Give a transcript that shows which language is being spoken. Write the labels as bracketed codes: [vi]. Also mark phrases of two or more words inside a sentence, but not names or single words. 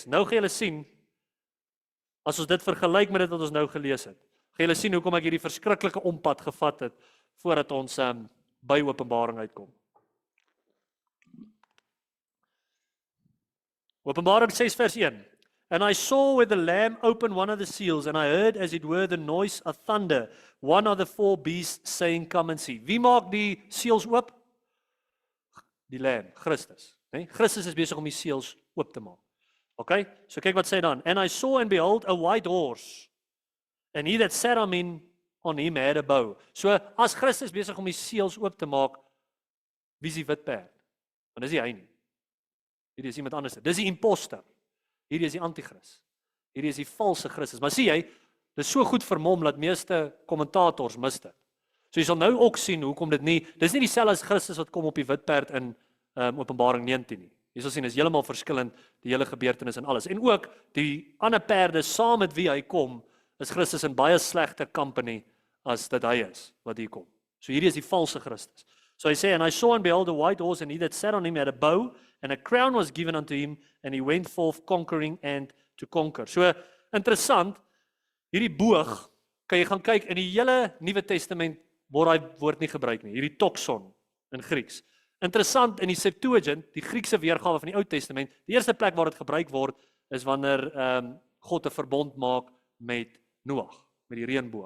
[af] Nou gaan julle sien as ons dit vergelyk met dit wat ons nou gelees het. Gaan julle sien hoekom ek hierdie verskriklike ompad gevat het voordat ons by Openbaring uitkom. Openbaring 6 vers 1. [en] And I saw where the Lamb opened one of the seals, and I heard as it were the noise of thunder, one of the four beasts saying, come and see. [af] Wie maak die seels oop? Die Lamb, Christus. Nee? Christus is besig om die seels oop te maak. Okay? So kyk wat sê dan. [en] And I saw and behold a white horse, and he that sat on him had a bow. [af] So as Christus besig om die seels oop te maak, wie is die wit perd? Want dis nie hy nie. Hierdie is iemand anders. Dis die imposter. Hierdie is die antichrist. Hierdie is die valse Christus. Maar sien jy, dit is so goed vermom dat meeste kommentators mis dit. So jy sal nou ook sien hoekom dit nie, dis nie dieselfde as Christus wat kom op die wit perd in Openbaring 19 nie. Jy sal sien, is heeltemal verskillend, die hele gebeurtenis en alles. En ook, die ander perde saam met wie hy kom, is Christus in baie slegte company as dat hy is, wat hier kom. So hierdie is die valse Christus. So hy sê, [en] and I saw and behold a white horse, and he that sat on him had a bow, and a crown was given unto him, and he went forth conquering and to conquer. [af] So, interessant, hierdie boog, kan jy gaan kyk, in die hele Nuwe Testament word hy woord nie gebruik nie, hierdie toxon in Grieks. Interessant, in die Septuagint, die Griekse weergawe van die Ou Testament, die eerste plek waar dit gebruik word, is wanneer God 'n verbond maak met Noag, met die reënboog.